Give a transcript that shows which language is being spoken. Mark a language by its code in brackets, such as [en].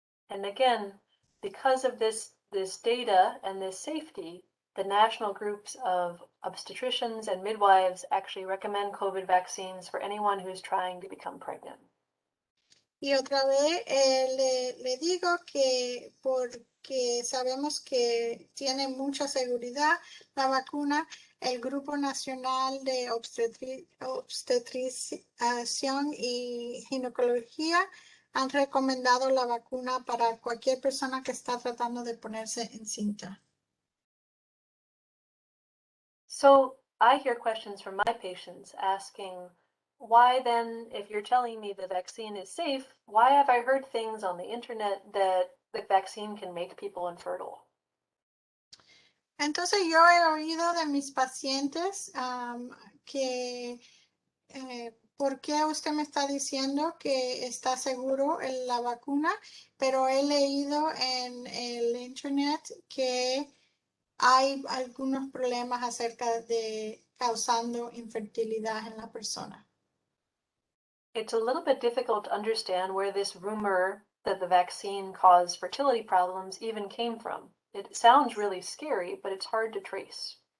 [en] And again, because of this data and this safety, the national groups of obstetricians and midwives actually recommend COVID vaccines for anyone who's trying to become pregnant. [es] Y otra vez le digo que porque sabemos que tiene mucha seguridad la vacuna, el Grupo Nacional de Obstetricia y Ginecología han recomendado la vacuna para cualquier persona que está tratando de ponerse encinta. [en] So I hear questions from my patients asking, why then, if you're telling me the vaccine is safe, why have I heard things on the internet that the vaccine can make people infertile? [es] Entonces yo he oído de mis pacientes que ¿por qué usted me está diciendo que está seguro en la vacuna? Pero he leído en el internet que hay algunos problemas acerca de causando infertilidad en la persona. [en] It's a little bit difficult to understand where this rumor that the vaccine caused fertility problems even came from. It sounds really scary, but it's hard to trace.